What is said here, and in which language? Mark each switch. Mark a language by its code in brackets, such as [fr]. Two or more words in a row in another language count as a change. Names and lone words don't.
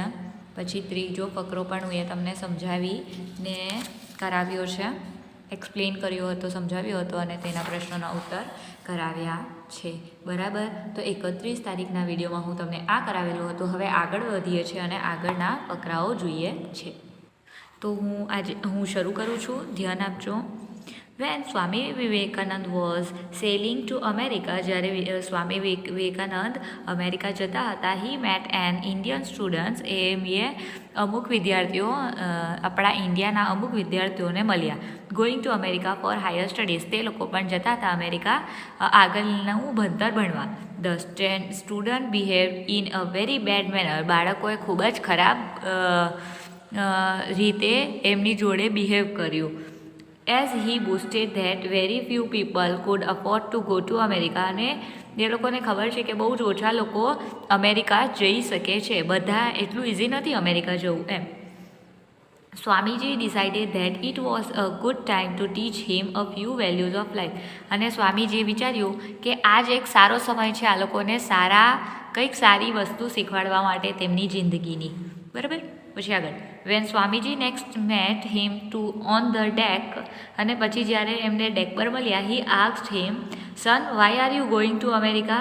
[gu] પછી ત્રીજો ફકરો પણ હું એ તમને સમજાવીને કરાવ્યો છે, એક્સપ્લેન કર્યો હતો, સમજાવ્યો હતો અને તેના પ્રશ્નોના ઉત્તર કરાવ્યા છે. બરાબર? તો 31 તારીખના વિડીયોમાં હું તમને આ કરાવેલું હતું. હવે આગળ વધીએ છીએ અને આગળના ફકરાઓ જોઈએ છે. તો હું શરૂ કરું છું, ધ્યાન આપજો. [en] When Swami Vivekanand was sailing to America, [gu] જ્યારે સ્વામી વિવેકાનંદ અમેરિકા જતા હતા, [en] he met an Indian students, [gu] અમુક વિદ્યાર્થીઓ, આપણા ઇન્ડિયાના અમુક વિદ્યાર્થીઓને મળ્યા. [en] going to America for higher studies, [gu] તે લોકો પણ જતા હતા અમેરિકા આગળનું ભણતર ભણવા. [en] the student behave in a very bad manner, [gu] બાળકોએ ખૂબ જ ખરાબ રીતે એમની જોડે બિહેવ કર્યું. [en] As he boasted that very few people could afford to go to America, [gu] અને એ લોકોને ખબર છે કે બહુ જ ઓછા લોકો અમેરિકા જઈ શકે છે, બધા એટલું ઇઝી નથી અમેરિકા જવું એમ. [en] સ્વામીજી decided that it was a good time to teach him a few values of life, [gu] અને સ્વામીજીએ વિચાર્યું કે આ જ એક સારો સમય છે આ લોકોને કંઈક સારી વસ્તુ શીખવાડવા માટે તેમની જિંદગીની. બરાબર? પછી આગળ, [en] when Swamiji next met him on the deck, [gu] અને પછી જ્યારે એમને ડેક પર મળ્યા, [en] he asked him, son why are you going to America?